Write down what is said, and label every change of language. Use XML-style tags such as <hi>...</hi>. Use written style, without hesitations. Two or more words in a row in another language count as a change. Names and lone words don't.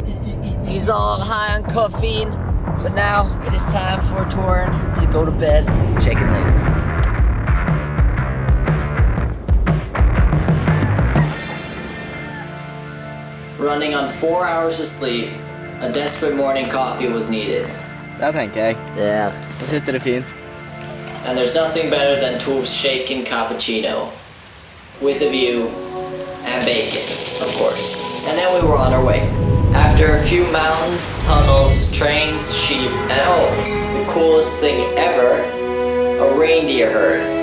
<en>He's all high on caffeine. But now it is time for Toren to go to bed. Check in later. Running on 4 hours of sleep, a desperate morning coffee was needed.</en> <no>Det tenker jeg.</no> <en>Yeah.</en> <no>Da sitter det fint.</no> <en>And there's nothing better than Tov's shaken cappuccino. With a view and bacon, of course. And then we were on our way. After a few mountains, tunnels, trains, sheep, and oh, the coolest thing ever, a reindeer herd.</en>